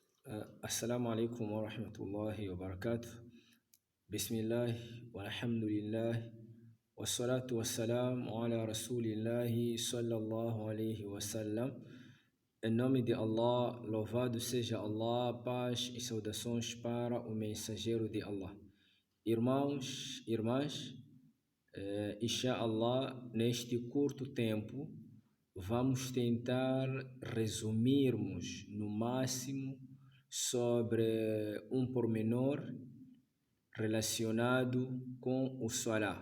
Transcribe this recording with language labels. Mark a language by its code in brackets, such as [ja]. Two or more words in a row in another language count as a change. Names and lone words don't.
[ar] السلام عليكم ورحمة الله وبركاته. بسم الله والحمد لله والصلاة والسلام على رسول الله صلى الله عليه wasallam. [pt] Em nome de Allah, louvado seja Allah, paz e saudações para o mensageiro de Allah. Irmãos, irmãs, inshallah, neste curto tempo, vamos tentar resumirmos no máximo sobre um pormenor relacionado com o Salah.